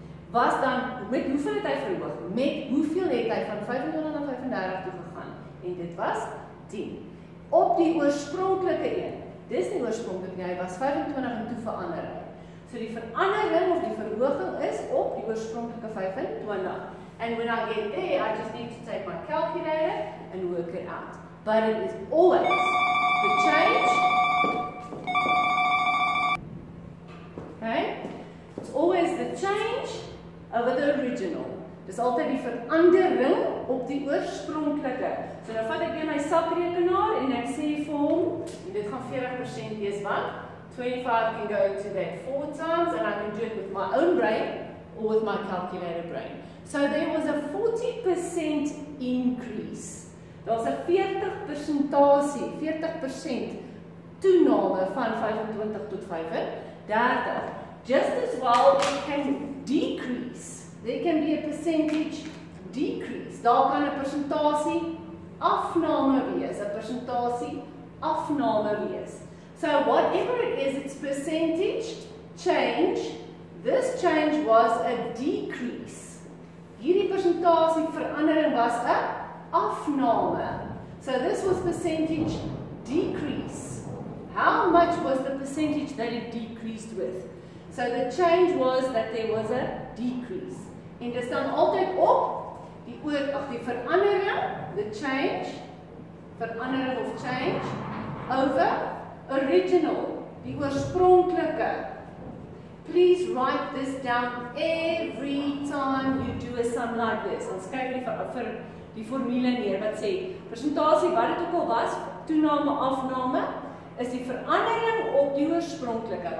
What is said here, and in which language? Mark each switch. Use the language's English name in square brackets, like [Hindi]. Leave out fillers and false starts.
[Afrikaans] Was dan, met hoeveel het hy verhoog? Met hoeveel het hy van 25 na 35 toe gegaan? En dit was 10. Op die oorspronklike een, dis nie oorspronklik nie, hy was 25 en toe verander hy. So die verandering of die verhoging is op die oorspronklike 25. [English] And when I get there, I just need to take my calculator and work it out. But it is always the change. Okay? It's always the change over the original. [Afrikaans] Dis altyd die verandering op die oorspronklike. So nou vat ek weer my sakrekenaar en ek sê vir hom, en dit gaan 40% wees wat? [English] 25 can go to that 4 times, and I can do it with my own brain. or with my calculator brain. So there was a 40% increase. [Afrikaans] Daar was 'n 40% toename van 25 tot 35. [English] Just as well, it can decrease. There can be a percentage decrease. [Afrikaans] Daar kan 'n persentasie afname wees, 'n persentasie afname wees. [English] So whatever it is, it's percentage change. This change was a decrease. [Afrikaans] Hierdie persentasie verandering was 'n afname. [English] So this was percentage decrease. How much was the percentage that it decreased with? So the change was that there was a decrease. [Afrikaans] En dit staan altyd op die verandering, [English] the change, [Afrikaans] verandering of [English] change, over original, [Afrikaans] die oorspronklike. [English] Please write this down every time you do a sum like this. [Afrikaans] Ons skryf vir die formule neer wat sê, persentasie wat dit ook al was, toename, afname, is die verandering op die oorspronklike.